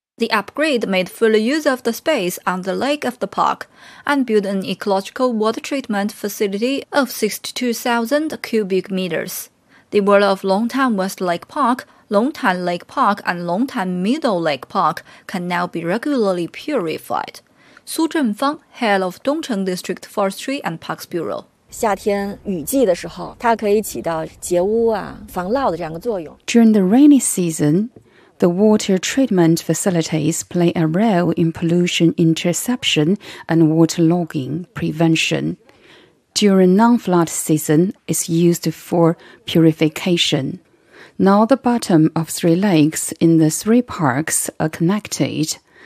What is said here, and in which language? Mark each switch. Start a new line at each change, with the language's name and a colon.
English: The upgrade made full use of the space on the lake of the park and built an ecological water treatment facility of 62,000 cubic meters. The world of Longtan West Lake Park, Longtan Lake Park and Longtan Middle Lake Park can now be regularly purified. Su Zhenfang, head of Dongcheng District Forestry and Parks Bureau.
Chinese: 夏天雨季的时候，它可以起到截污啊、防涝的这样一个作用。
English: During the rainy season, the water treatment facilities play a role in pollution interception and waterlogging prevention. During non-flood season, it's used for purification. Now the bottom of three lakes in the three parks are connected.